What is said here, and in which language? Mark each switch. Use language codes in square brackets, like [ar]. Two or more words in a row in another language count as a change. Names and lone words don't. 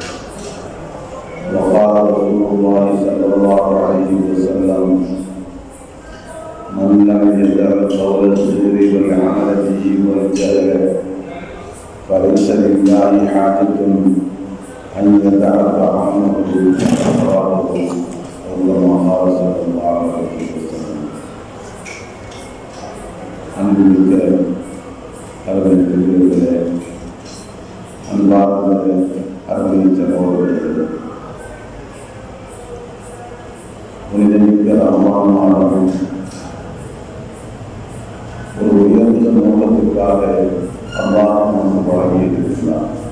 [ar] وقال رسول الله صلى الله عليه وسلم: من لم يدع قول الزور والعمل به والجهل فليس لله حاجة أن يدع طعامه وشرابه وكما قال صلى الله عليه وسلم. [ta] அன்புமிக்க அருமைக்குரியவர்களே, அன்பார்ந்த அருமை சகோதரர்களே, புனிதமிக்க ரமலான் மாதம் ஒரு உயர்ந்த நோக்கத்திற்காக அல்லாஹ் நமக்கு வழங்கியிருக்கிறார்.